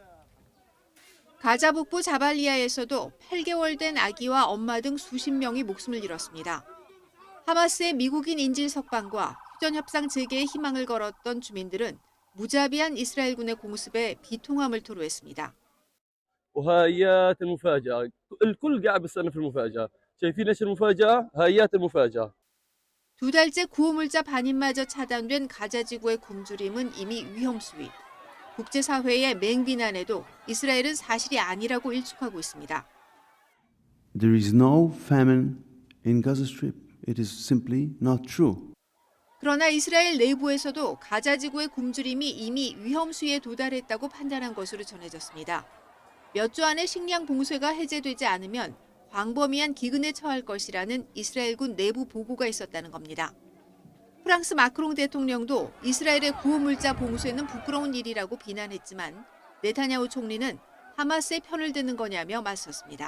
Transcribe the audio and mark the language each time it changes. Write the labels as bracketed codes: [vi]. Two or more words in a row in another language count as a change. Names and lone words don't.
[ko] 가자 북부 자발리아에서도 8개월 된 아기와 엄마 등 수십 명이 목숨을 잃었습니다. 하마스의 미국인 인질 석방과 휴전 협상 재개에 희망을 걸었던 주민들은 무자비한 이스라엘군의 공습에 비통함을 토로했습니다. [ar] وهيات المفاجأة الكل قاعد بيستنى في المفاجأة شايفين ايش المفاجأة هيات المفاجأة [ko] 두 달째 구호물자 반입마저 차단된 가자 지구의 굶주림은 이미 위험 수위. 국제사회의 맹비난에도 이스라엘은 사실이 아니라고 일축하고 있습니다. [en] There is no famine in Gaza Strip. It is simply not true. [ko] 그러나 이스라엘 내부에서도 가자 지구의 굶주림이 이미 위험 수위에 도달했다고 판단한 것으로 전해졌습니다. 몇 주 안에 식량 봉쇄가 해제되지 않으면 광범위한 기근에 처할 것이라는 이스라엘군 내부 보고가 있었다는 겁니다. 프랑스 마크롱 대통령도 이스라엘의 구호물자 봉쇄는 부끄러운 일이라고 비난했지만 네타냐후 총리는 하마스의 편을 드는 거냐며 맞섰습니다.